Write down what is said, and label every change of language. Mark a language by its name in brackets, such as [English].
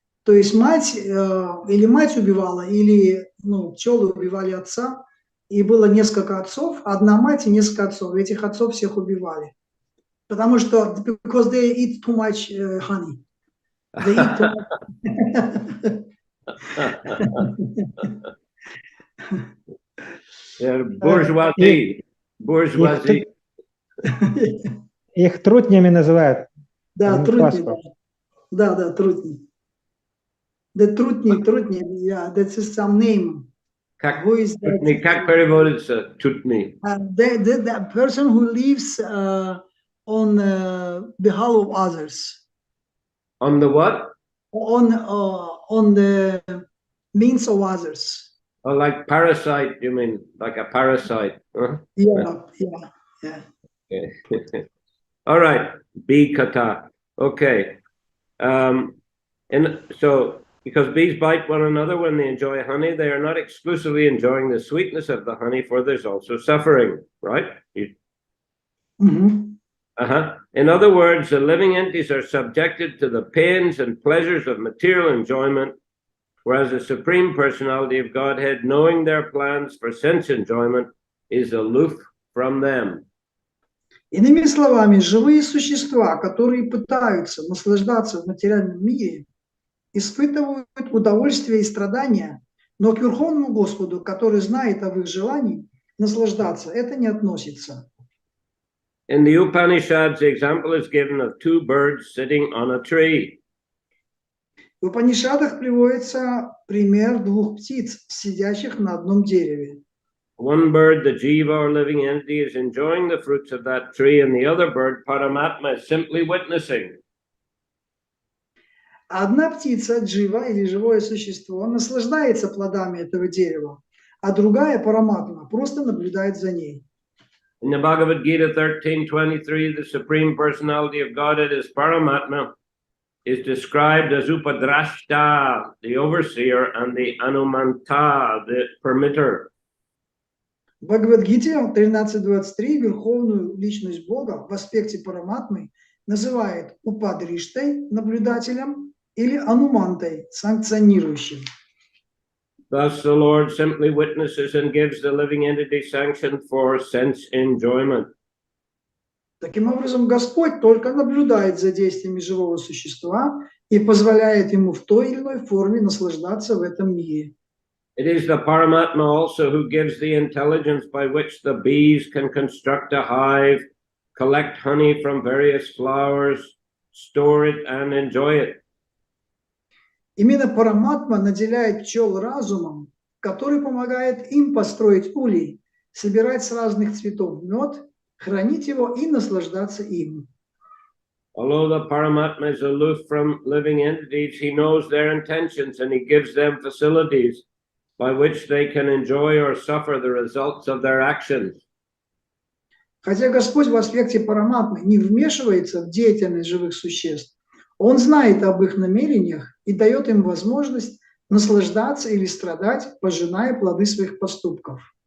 [Russian] То есть мать, или мать убивала, или пчелы убивали отца, и было несколько отцов, одна мать и несколько отцов. Этих отцов всех убивали. Потому что, [English] because they eat too much honey. They eat too much. Bourgeoisie. [Russian] Их трутнями называют. Да, трутни. Да, трутни. [English] The trutni, yeah, that's some name. [Russian] Как переводится трутни? [English] The person who lives on behalf of others. On the what? On the means of others. Oh, like parasite, you mean? Like a parasite? Huh? Yeah. Okay. All right. Bee kata. Okay. And so, because bees bite one another when they enjoy honey, they are not exclusively enjoying the sweetness of the honey, for there's also suffering, right? In other words, the living entities are subjected to the pains and pleasures of material enjoyment, whereas the Supreme Personality of Godhead, knowing their plans for sense enjoyment, is aloof from them. [Russian] Иными словами, живые существа, которые пытаются наслаждаться в материальном мире, испытывают удовольствие и страдания, но к Верховному Господу, который знает об их желании наслаждаться, это не относится. [English] In the Upanishads, the example is given of two birds sitting on a tree. [Russian] В Упанишадах приводится пример двух птиц, сидящих на одном дереве. [English] One bird, the jiva or living entity, is enjoying the fruits of that tree, and the other bird, Paramatma, is simply witnessing. [Russian] Одна птица, джива или живое существо, наслаждается плодами этого дерева, а другая, Параматма, просто наблюдает за ней. [English] In the Bhagavad Gita 13:23, the Supreme Personality of Godhead as Paramatma is described as Upadrashta, the overseer, and the Anumanta, the permitter. [Russian] В Бхагавад-гите 13.23 Верховную Личность Бога в аспекте Параматмы называет Упадриштой, наблюдателем, или Анумантой, санкционирующим. [English] Thus the Lord simply witnesses and gives the living entity sanction for sense enjoyment. [Russian] Таким образом, Господь только наблюдает за действиями живого существа и позволяет ему в той или иной форме наслаждаться в этом мире. [English] It is the Paramatma also who gives the intelligence by which the bees can construct a hive, collect honey from various flowers, store it, and enjoy it. [Russian] Именно Параматма наделяет пчел разумом, который помогает им построить улей, собирать с разных цветов мед, хранить его и наслаждаться им. [English] Although the Paramatma is aloof from living entities, he knows their intentions and he gives them facilities by which they can enjoy or suffer the results of their actions. [Russian] Хотя Господь в аспекте Параматмы не вмешивается в деятельность живых существ, Он знает об их намерениях и дает им возможность наслаждаться или страдать, пожиная плоды своих поступков.